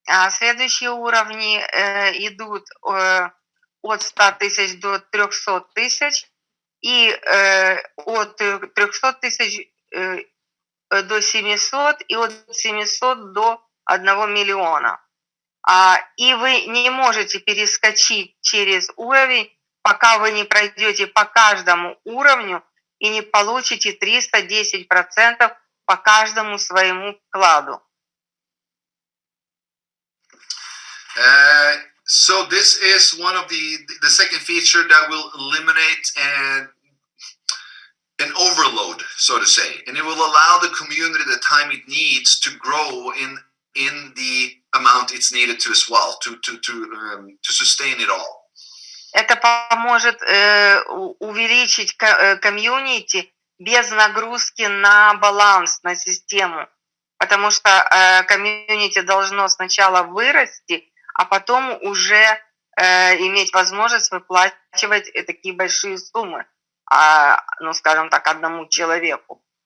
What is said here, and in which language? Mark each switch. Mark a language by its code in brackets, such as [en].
[ru] Следующие уровни идут от 100 тысяч до 300 тысяч и от 300 тысяч до 700 и от 700 до 1 миллиона. И вы не можете перескочить через уровень, пока вы не пройдете по каждому уровню и не получите 310% по каждому своему вкладу. [en] So this is one of the second feature that will eliminate an overload, so to say, and it will allow the community the time it needs to grow in the amount it's needed to as well to sustain it all. [ru] Это поможет увеличить комьюнити без нагрузки на баланс, на систему, потому что комьюнити должно сначала вырасти, а потом уже иметь возможность выплачивать такие большие суммы, ну, скажем так, одному человеку.